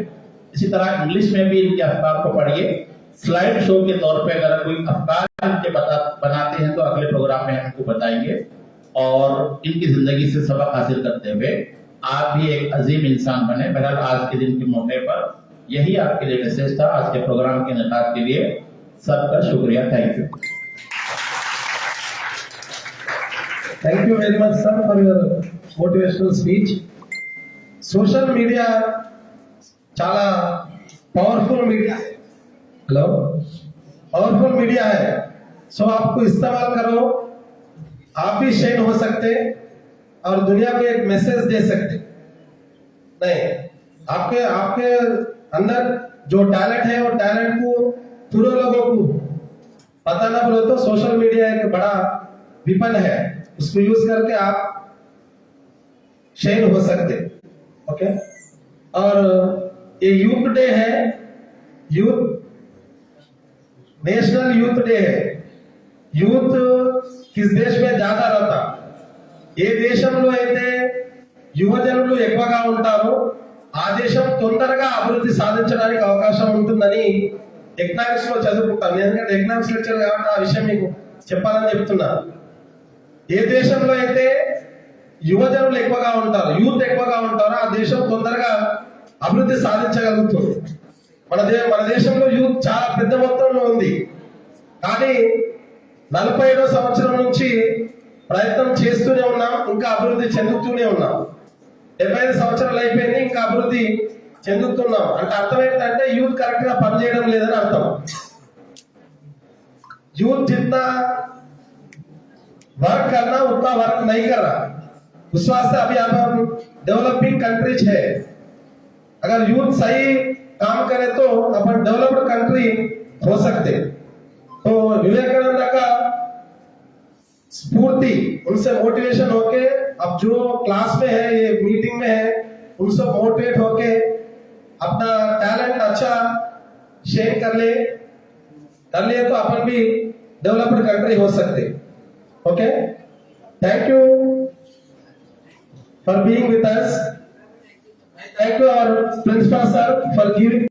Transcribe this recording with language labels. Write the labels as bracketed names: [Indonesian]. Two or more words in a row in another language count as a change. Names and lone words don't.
[Hindi] इसी तरह इंग्लिश में भी इनके अफ्कार को पढ़िए। [English] slide show [Hindi] के तौर पे अगर कोई अफ्कार इनके बनाते हैं तो अगले प्रोग्राम में हम इनको बताएंगे। और इनकी जिंदगी से सबक हासिल करते हुए आप भी एक अजीम इंसान बने। बहरहाल आज के दिन के मौके पर यही आपके लिए मैसेज था। आज के प्रोग्राम के इनेकाद के लिए सबका शुक्रिया। [English] Thank you. Thank you very much, sir, for your motivational speech. Social media [Hindi] చాలా [English] powerful media [Hindi] है। हेलो, [English] powerful media [Hindi] है। सो आपको इस्तेमाल करो, आप भी शेयर हो सकते और दुनिया को एक मैसेज दे सकते। नहीं, आपके आपके अंदर जो टैलेंट है वो टैलेंट को पूरे लोगों को पता ना बोलो तो [English] social media [Hindi] एक बड़ा विपन है, उसको यूज करके आप शेयर हो सकते। ओके, और ये [English] youth day [Hindi] है, यूथ [English] national youth day [Hindi] है। यूथ किस देश में ज़्यादा रहता, [Telugu] ఏ దేశంలో అయితే యువజనులు ఎక్కువగా ఉంటారో ఆ దేశం తొందరగా అభివృద్ధి సాధించడానికి అవకాశం ఉంటుందని ఎకనామిక్స్ లో చదువుకుంటాను. ఎందుకంటే [English] economics lecture [Telugu] కాబట్టి ఆ విషయం మీకు చెప్పాలని చెప్తున్నా. ఏ దేశంలో అయితే యువజనులు ఎక్కువగా ఉంటారో, యూత్ ఎక్కువగా ఉంటారో ఆ దేశం తొందరగా అభివృద్ధి సాధించగలుగుతుంది. మన దేశంలో యూత్ చాలా పెద్ద మొత్తంలో ఉంది, కానీ 47వ సంవత్సరం నుంచి ప్రయత్నం చేస్తూనే ఉన్నాం, ఇంకా అభివృద్ధి చెందుతూనే ఉన్నాం. 75 సంవత్సరాలు అయిపోయింది, ఇంకా అభివృద్ధి చెందుతున్నాం. అంటే అర్థం ఏంటంటే యూత్ కరెక్ట్ గా పనిచేయడం లేదని అర్థం. [Hindi] यूथ जितना वर्क करना उतना वर्क नहीं कर रहा। उस वास्ते अभी हम [English] developing countries [Hindi] है, अगर यूथ सही काम करे तो अपन [English] developed country [Hindi] हो सकते। तो विवेकानंद का स्फूर्ति, उनसे मोटिवेशन होके अब जो क्लास में है, ये मीटिंग में है, उनसे मोटिवेट होके अपना टैलेंट अच्छा शेयर कर लिए तो अपन भी [English] developed country [Hindi] हो सकते। [English] OK, thank you for being with us. thank you our principal sir for giving